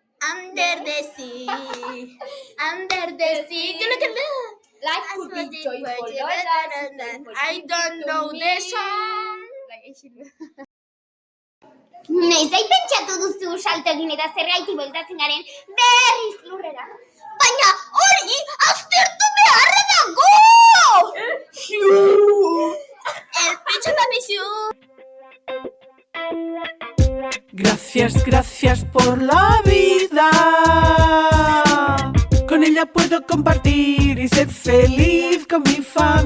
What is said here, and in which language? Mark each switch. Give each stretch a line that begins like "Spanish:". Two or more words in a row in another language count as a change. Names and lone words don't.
English: Under the sea. Under the sea. Life could be joyful. I don't know the song.
Basque: Noiz pentsatu duzu salto egin eta zergaiti bueltatzen garen berriz lurrera. Baina hori aztertu beharra dago!
Spanish: El pecho tapizu. Gracias, gracias por la vida. Con ella puedo compartir y ser feliz con mi familia.